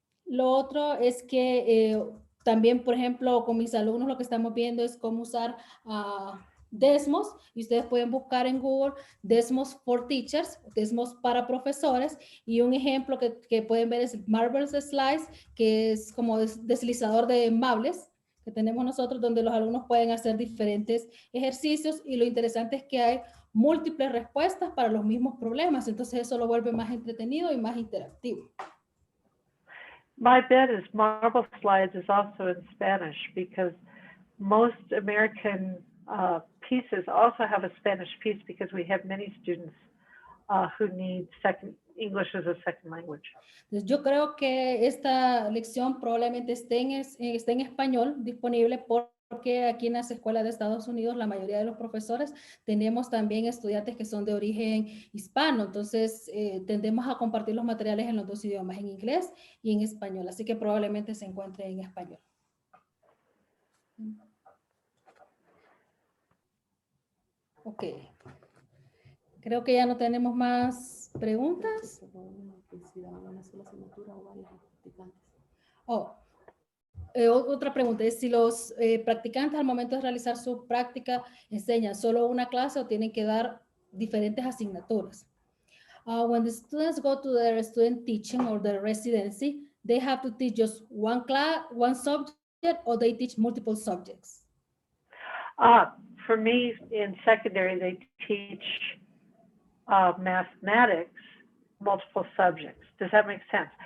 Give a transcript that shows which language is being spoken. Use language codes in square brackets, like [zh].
[es] Lo otro es que también, por ejemplo, con mis alumnos lo que estamos viendo es cómo usar Desmos, y ustedes pueden buscar en Google Desmos for Teachers, Desmos para profesores, y un ejemplo que pueden ver es Marble Slides, que es como deslizador de mables que tenemos nosotros, donde los alumnos pueden hacer diferentes ejercicios, y lo interesante es que hay múltiples respuestas para los mismos problemas, entonces eso lo vuelve más entretenido y más interactivo. [en] My bet is Marble Slides is also in Spanish, because most American pieces also have a Spanish piece, because we have many students who need English as a second language. [es] Entonces, yo creo que esta lección probablemente esté en español disponible, porque aquí en las escuelas de Estados Unidos la mayoría de los profesores tenemos también estudiantes que son de origen hispano, entonces tendemos a compartir los materiales en los dos idiomas, en inglés y en español, así que probablemente se encuentre en español. Ok. Creo que ya no tenemos más preguntas. Oh, otra pregunta es si los practicantes al momento de realizar su práctica enseñan solo una clase o tienen que dar diferentes asignaturas. [en] When the students go to their student teaching or their residency, they have to teach just one class, one subject, or they teach multiple subjects. For me, in secondary, they teach mathematics, multiple subjects. Does that make sense?